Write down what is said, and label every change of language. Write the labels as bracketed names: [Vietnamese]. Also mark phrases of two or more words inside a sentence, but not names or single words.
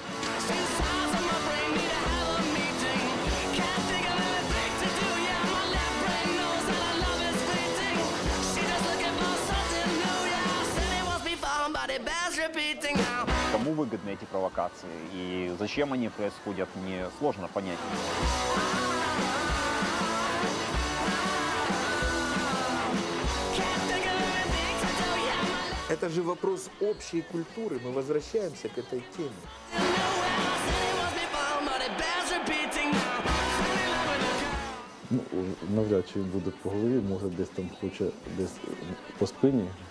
[Russian] Кому выгодны эти провокации и зачем они происходят, мне сложно понять. Это же вопрос общей культуры. Мы возвращаемся к этой теме. [Ukrainian] Ну, навряд чи буде по голові, може десь там хоче десь по спині.